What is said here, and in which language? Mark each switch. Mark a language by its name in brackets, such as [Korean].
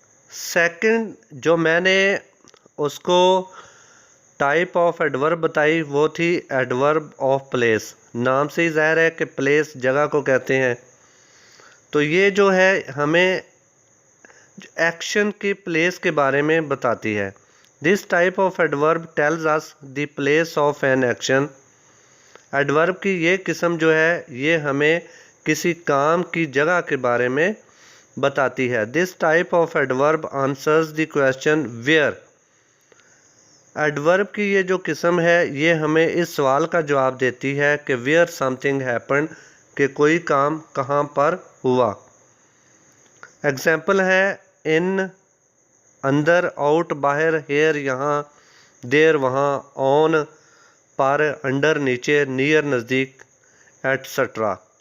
[Urdu] Second جو میں نے اس کو ٹائپ آف ایڈورب بتائی وہ تھی ایڈورب آف پلیس. نام سے ہی ظاہر ہے کہ پلیس جگہ کو کہتے ہیں. تو یہ جو ہے ہمیں ایکشن کی پلیس کے بارے میں بتاتی ہے. [English] This type of adverb tells us the place of an action. [Urdu] Adverb کی یہ قسم جو ہے یہ ہمیں کسی کام کی جگہ کے بارے میں بتاتی ہے. [English] This type of adverb answers the question where. [Urdu] Adverb کی یہ جو قسم ہے یہ ہمیں اس سوال کا جواب دیتی ہے کہ [English] where something happened، [Urdu] کہ کوئی کام کہاں پر ہوا. ایگزامپل ہے ان، اندر، آؤٹ باہر، ہیئر یہاں، دیر وہاں، آن پر، انڈر نیچے، نیئر نزدیک، ایٹسٹرا.